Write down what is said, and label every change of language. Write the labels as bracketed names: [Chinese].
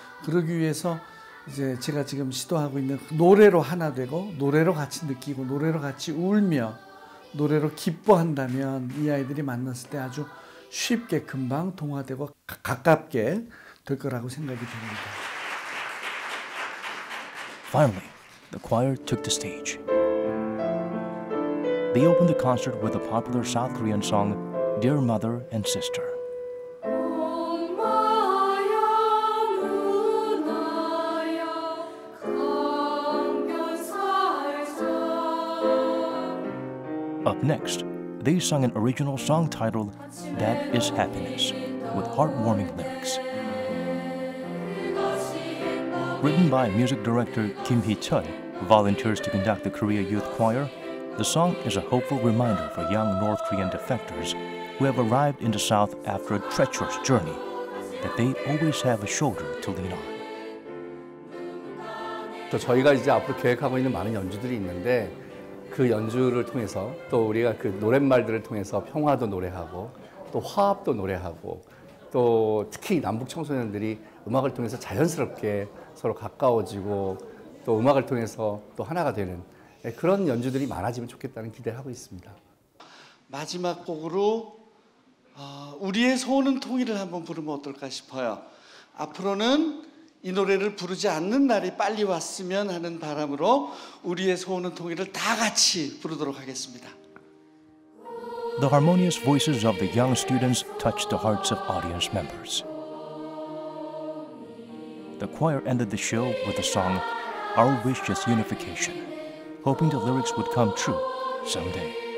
[Korean] 그러기 위해서 이제 제가 지금 시도하고 있는 노래로 하나 되고 노래로 같이 느끼고 노래로 같이 울며 노래로 기뻐한다면 이 아이들이 만났을 때 아주 쉽게 금방 동화되고 가깝게 될 거라고 생각이 됩니다. [English] Finally, the choir took the stage. They opened the concert with the popular South Korean song Dear Mother and Sister. Up next, they sung an original song titled That Is Happiness with heartwarming lyrics. Written by music director Kim Hee-chul, who volunteers to conduct the Korea Youth Choir, the song is a hopeful reminder for young North Korean defectors who have arrived in the South after a treacherous journey that they always have a shoulder to lean on. [Korean] 저희가 이제 앞으로 계획하고 있는 많은 연주들이 있는데 그 연주를 통해서 또 우리가 그 노랫말들을 통해서 평화도 노래하고 또 화합도 노래하고 또 특히 남북 청소년들이 음악을 통해서 자연스럽게 서로 가까워지고 또 음악을 통해서 또 하나가 되는 그런 연주들이 많아지면 좋겠다는 기대를 하고 있습니다. 마지막 곡으로 우리의 소원은 통일을 한번 부르면 어떨까 싶어요. 앞으로는 이 노래를 부르지 않는 날이 빨리 왔으면 하는 바람으로 우리의 소원은 통일을 다 같이 부르도록 하겠습니다. [English] The harmonious voices of the young students touched the hearts of audience members. The choir ended the show with the song Our Wish is Unification, hoping the lyrics would come true someday.